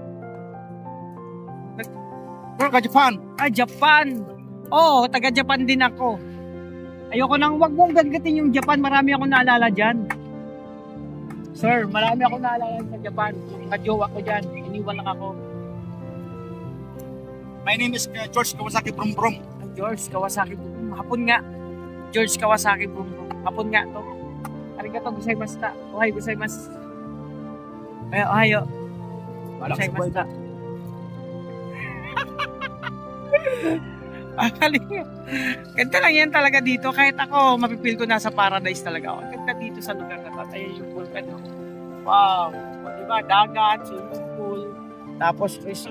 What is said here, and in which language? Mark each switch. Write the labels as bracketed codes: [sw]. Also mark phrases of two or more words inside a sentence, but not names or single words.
[tl] Bro, ka-Japan. Ah, Japan. Oo, taga-Japan din ako. Ayoko nang, wag mong gagatin yung Japan. Marami akong naalala dyan. Sir, marami akong naalala sa Japan. Yung kajowa ko dyan. Iniwan lang ako. [en] My name is George Kawasaki Brum Brum. George Kawasaki Brum Brum. [tl] Hapon nga. George Kawasaki Brum Brum. Hapon nga to. [ja] ありがとうございます。おはようございます. おはよう。ございます. [tl] Ganda lang yan talaga dito. Kahit ako, mapipil ko nasa paradise talaga ako. Ganda dito sa lugar na to. Ayan yung vulkan. Wow. Diba? Dagat, [en] swimming pool. [tl] Tapos resort.